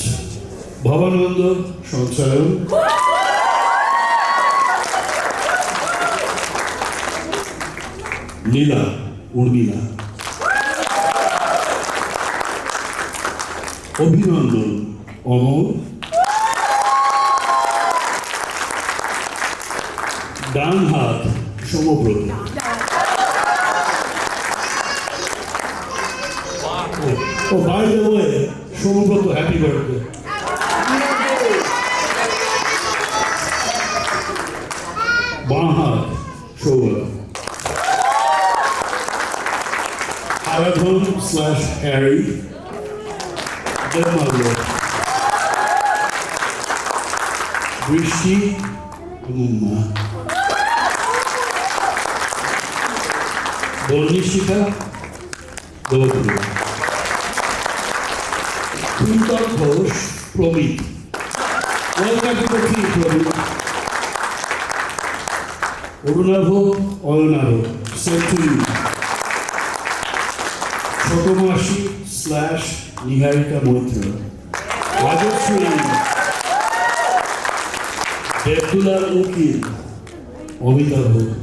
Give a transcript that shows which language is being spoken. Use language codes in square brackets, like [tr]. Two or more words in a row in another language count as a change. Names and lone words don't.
[en] Bhavananda Shansayan, Nila Urmila, Abhinandan Amol, Danhat Shomobrata. Oh, by the way, Shomobrata, happy birthday. Bahat Shola. Aradhan/Harry. Deadmother. Brishti Mumma. Bolnishika Dodru. Kuntal Ghosh Promit. Welcome to the team, Promit. Orunabh, sent to you. Chotomashi/Niharika Moitra. Rajashri. Devdulal Ukil. Amitabh.